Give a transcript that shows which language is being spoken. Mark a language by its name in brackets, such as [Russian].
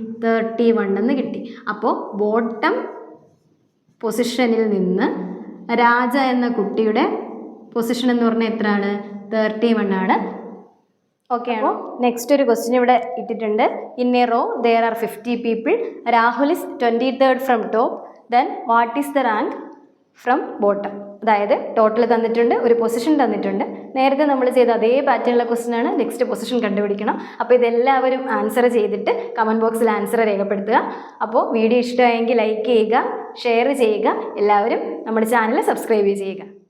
[Malayalam] 31 എന്ന് കിട്ടി. അപ്പോൾ ബോട്ടം പൊസിഷനിൽ നിന്ന് രാജ എന്ന കുട്ടിയുടെ പൊസിഷൻ എന്ന് പറഞ്ഞാൽ എത്രയാണ്? 31 ആണ്. ഓക്കെ ആണോ? നെക്സ്റ്റ് ഒരു ക്വസ്റ്റ്യൻ ഇവിടെ ഇട്ടിട്ടുണ്ട്. [English] In a row there are 50 people. Rahul is 23rd from top. Then what is the rank from bottom? [Malayalam] അതായത് ടോട്ടൽ തന്നിട്ടുണ്ട്, ഒരു പൊസിഷൻ തന്നിട്ടുണ്ട്. നേരത്തെ നമ്മൾ ചെയ്ത അതേ പാറ്റേണിലുള്ള ക്വസ്റ്റ്യൻ ആണ്. നെക്സ്റ്റ് പൊസിഷൻ കണ്ടുപിടിക്കണം. അപ്പോൾ ഇതെല്ലാവരും ആൻസർ ചെയ്തിട്ട് കമൻറ്റ് ബോക്സിൽ ആൻസർ രേഖപ്പെടുത്തുക. അപ്പോൾ വീഡിയോ ഇഷ്ടമായെങ്കിൽ ലൈക്ക് ചെയ്യുക, ഷെയർ ചെയ്യുക. എല്ലാവരും നമ്മുടെ ചാനൽ സബ്സ്ക്രൈബ് ചെയ്യുക.